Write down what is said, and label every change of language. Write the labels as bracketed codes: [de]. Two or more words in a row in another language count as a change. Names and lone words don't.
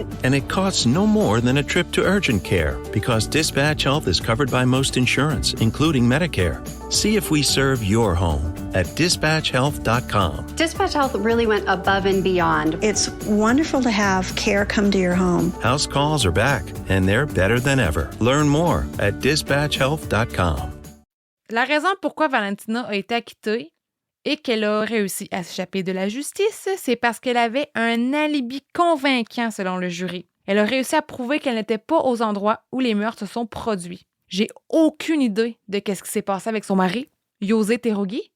[en] And it costs no more than a trip to urgent care because Dispatch Health is covered by most insurance, including Medicare. See if we serve your home at dispatchhealth.com. Dispatch Health really went above and beyond. It's wonderful to have care come to your home. House calls are back, and they're better than ever. Learn more at dispatchhealth.com. [fr] La raison pourquoi Valentina a été acquittée et qu'elle a réussi à s'échapper de la justice, c'est parce qu'elle avait un alibi convaincant selon le jury. Elle a réussi à prouver qu'elle n'était pas aux endroits où les meurtres se sont produits. J'ai aucune idée de ce qui s'est passé avec son mari, José Terogui.